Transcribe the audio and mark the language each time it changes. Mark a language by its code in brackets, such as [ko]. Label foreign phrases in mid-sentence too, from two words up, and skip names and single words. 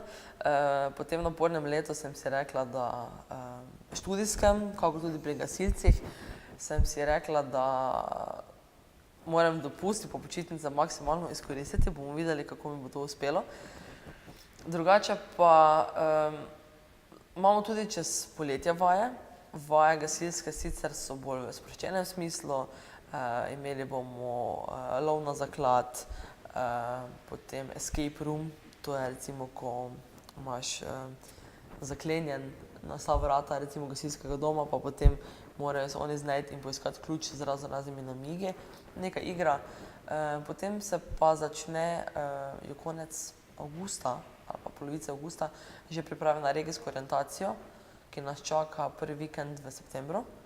[sl] Po tem napornem letu sem si rekla, da študijskem, kako tudi pri gasilcih, sem si rekla, da moram dopust in počitnice maksimalno izkoristiti, bomo videli, kako mi bo to uspelo. Drugače pa imamo tudi čez poletje vaje. Vaje gasilske sicer so bolj v sproščenem smislu, imeli bomo lov na zaklad, potem [en] escape room, [sl] to je recimo, ko imaš zaklenjen na vsa vrata recimo gasilskega doma, pa potem morajo se oni znajti in poiskati ključ z raznimi namigi, neka igra. Potem se pa začne je konec avgusta ali pa polovice avgusta že priprave na regijsko orientacijo, ki nas čaka prvi vikend v septembru.